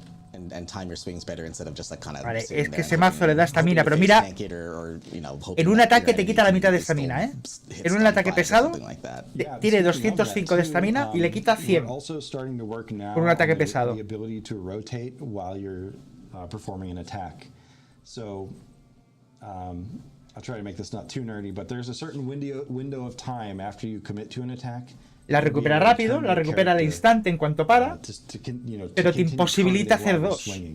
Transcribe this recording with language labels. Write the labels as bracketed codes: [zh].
[en] And time your swings better instead of just like kind of. [es] Vale, es que ese mazo le da estamina, pero mira, en un ataque te quita la mitad de estamina, ¿eh? En un ataque pesado, tiene 205 de estamina y le quita 100 con un ataque pesado. [en] The ability to rotate while you're performing an attack. So, I'll try to make this not too nerdy, but there's a certain window of time after you commit to an attack. [es] La recupera rápido, la recupera al instante en cuanto para, pero te imposibilita hacer dos.